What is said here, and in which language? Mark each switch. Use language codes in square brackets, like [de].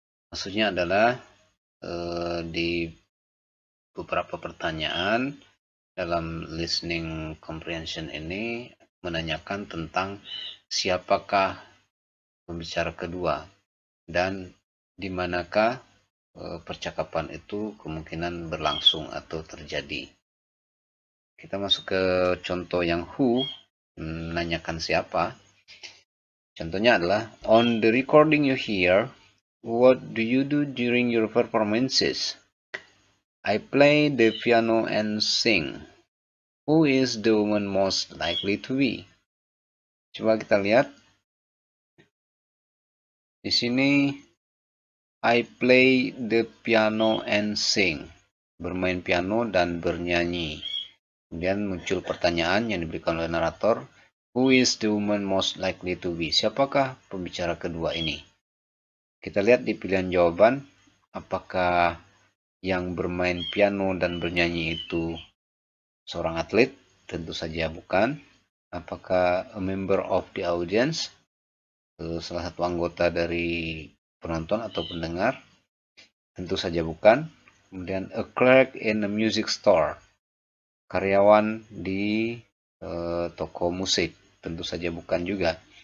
[id] Maksudnya adalah di beberapa pertanyaan dalam listening comprehension ini menanyakan tentang siapakah pembicara kedua dan di manakah percakapan itu kemungkinan berlangsung atau terjadi. Kita masuk ke contoh yang who. menanyakan siapa. Contohnya adalah, [en] on the recording you hear, what do you do during your performances? I play the piano and sing. Who is the woman most likely to be? [id] Coba kita lihat. Di sini, [en] I play the piano and sing. [id] Bermain piano dan bernyanyi. Kemudian muncul pertanyaan yang diberikan oleh narator. [en] Who is the woman most likely to be? [id] Siapakah pembicara kedua ini? Kita lihat di pilihan jawaban, apakah yang bermain piano dan bernyanyi itu seorang atlet? Tentu saja bukan. Apakah [en] a member of the audience? [id] Salah satu anggota dari penonton atau pendengar? Tentu saja bukan. Kemudian [en] a clerk in a music store. [id] Karyawan di toko musik. Tentu saja bukan juga.